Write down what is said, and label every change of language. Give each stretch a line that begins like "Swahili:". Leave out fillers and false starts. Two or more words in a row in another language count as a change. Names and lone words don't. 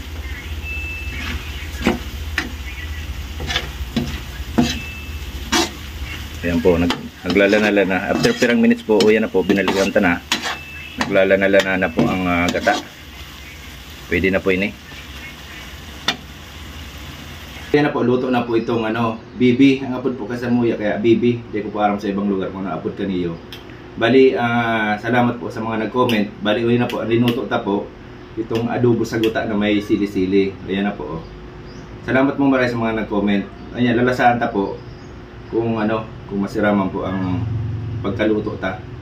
Bikol: Ayan po, naglalana na. After pirang minutes po, yan na po, binalikan ta na. Naglalana na po ang gata. Pwede na po ini. Yan na po, luto na po itong bibi. Ang apod po ka Samuya, kaya bibi. Hindi ko po aram sa ibang lugar kung naapod ka niyo. Bali, salamat po sa mga nag-comment. Bali, uwi na po, linuto ta po itong adobo sa guta na may sili-sili. Ayan na po. Salamat mo maraming sa mga nag-comment. Ayan, lalasahan ta po kung kung masiraman po ang pagkaluto ta.